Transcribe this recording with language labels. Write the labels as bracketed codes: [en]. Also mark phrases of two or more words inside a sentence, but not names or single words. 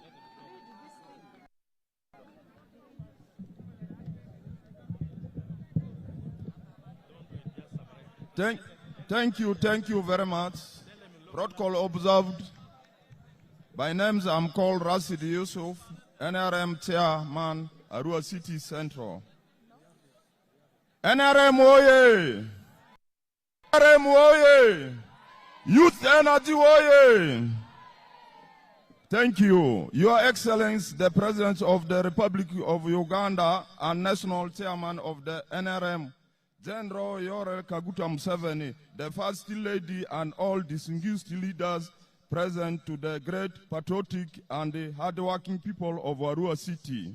[en] Thank you very much. Protocol observed. By names, I'm called Rashid Yusuf, NRM Chairman, Arua City Central. NRM Oye! NRM Oye! Youth Energy Oye! Thank you. Your Excellency, the President of the Republic of Uganda and National Chairman of the NRM, General Yoweri Kaguta Museveni, the First Lady, and all distinguished leaders present, to the great patriotic and the hardworking people of Arua City.